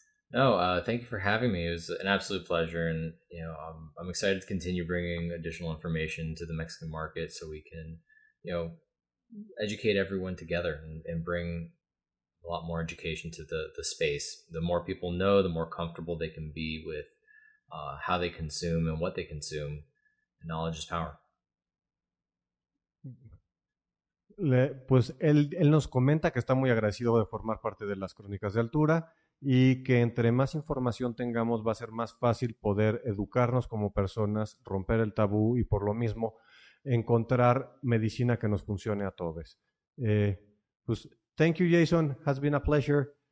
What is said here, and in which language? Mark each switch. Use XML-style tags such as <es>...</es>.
<en>No, thank you for having me. It was an absolute pleasure, and I'm excited to continue bringing additional information to the Mexican market so we can, educate everyone together and bring a lot more education to the space. The more people know, the more comfortable they can be with how they consume and what they consume. Knowledge is power.</en> <es>Pues él nos comenta que está muy agradecido de formar parte de las Crónicas de Altura y que entre más información tengamos va a ser más fácil poder educarnos como personas, romper el tabú y por lo mismo encontrar medicina que nos funcione a todos. Pues</es> <en>thank you, Jason, has been a pleasure.</en>